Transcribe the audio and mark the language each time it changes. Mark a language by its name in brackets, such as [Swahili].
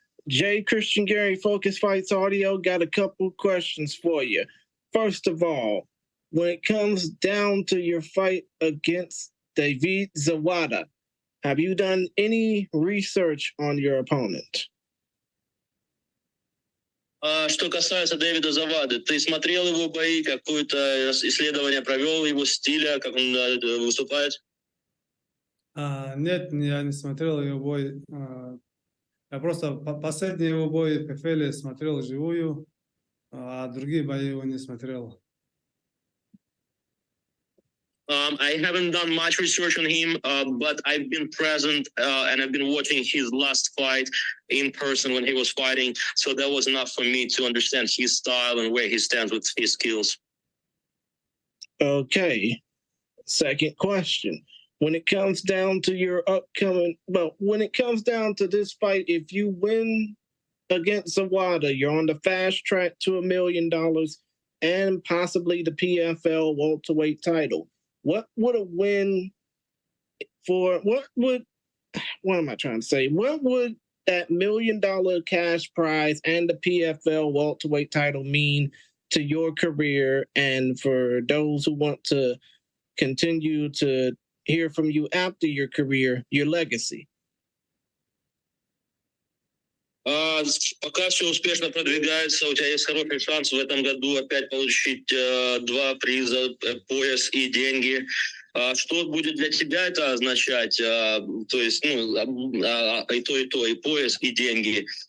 [English] Jay Christian Gary, Focus Fights Audio, got a couple questions for you. First of all, when it comes down to your fight against David Zawada, have you done any research on your opponent? [Russian] Что касается Дэвида Завады, ты смотрел его бои, какое-то исследование провел его стиля, как он выступает? Нет, я не смотрел его бой. Я просто последний его бой в PFL смотрел живую, а другие бои его не смотрел. [English] I haven't done much research on him, but I've been present and I've been watching his last fight in person when he was fighting. So that was enough for me to understand his style and where he stands with his skills. Okay. Second question. When it comes down to when it comes down to this fight, if you win against Zawada, you're on the fast track to $1 million and possibly the PFL welterweight title. What would a win for, what am I trying to say? What would that $1 million cash prize and the PFL welterweight title mean to your career and for those who want to continue to hear from you after your career, your legacy? [Russian] Пока все успешно продвигается, у тебя есть хороший шанс в этом году опять получить 2 приза, пояс и деньги. Что будет для тебя это означать? То есть, и то, и пояс, и деньги.